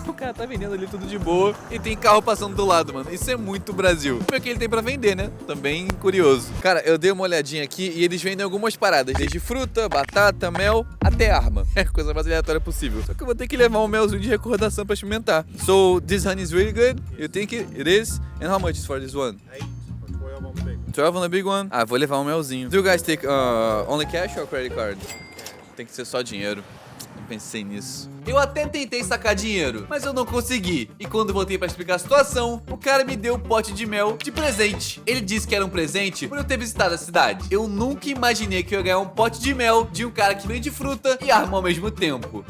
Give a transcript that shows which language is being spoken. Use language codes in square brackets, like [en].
[pt] O cara tá vendendo ali tudo de boa e tem carro passando do lado, mano. Isso é muito Brasil. O que ele tem pra vender, né? Também curioso. Cara, eu dei uma olhadinha aqui e eles vendem algumas paradas, desde fruta, batata, mel, até arma. É a coisa mais aleatória possível. Só que eu vou ter que levar um melzinho de recordação pra experimentar. [en] So, this honey is really good? You think it is? And how much is for this one? 12 on the big one? [pt] Ah, vou levar um melzinho. [en] Do you guys take only cash or credit card? [pt] Tem que ser só dinheiro. Não pensei nisso. Eu até tentei sacar dinheiro, mas eu não consegui. E quando voltei pra explicar a situação, o cara me deu um pote de mel de presente. Ele disse que era um presente por eu ter visitado a cidade. Eu nunca imaginei que eu ia ganhar um pote de mel de um cara que vende fruta e arma ao mesmo tempo.